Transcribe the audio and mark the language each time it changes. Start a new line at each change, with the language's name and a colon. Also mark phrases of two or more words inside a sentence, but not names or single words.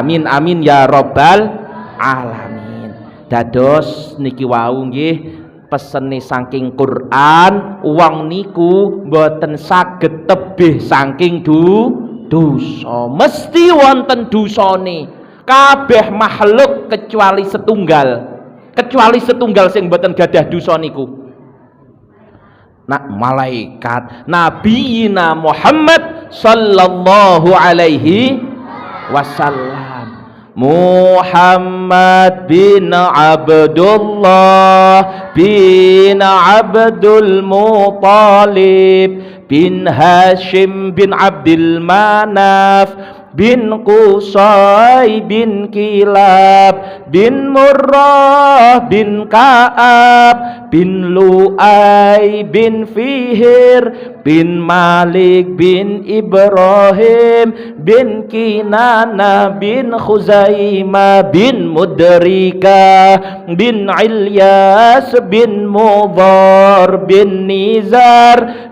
Arabic: آمين آمين يا رب العالمين.
Javanese: Dados niki wau nggih pesene saking Quran, wong niku mboten saged tebih saking dosa. Mesti wonten dosane. Kabeh makhluk kecuali setunggal. Kecuali setunggal sing mboten gadah dosa niku. Nak malaikat
Arabic: نبينا محمد صلى الله عليه وسلم.
Javanese: Muhammad bin Abdullah bin Abdul Muttalib bin Hashim bin Abdul Manaf bin Qusay bin Kilab bin Murrah bin Ka'ab bin Lu'ay bin Fihir bin Malik bin Ibrahim bin Kinana bin Khuzaimah bin Mudrika bin Ilyas bin Mudhar bin Nizar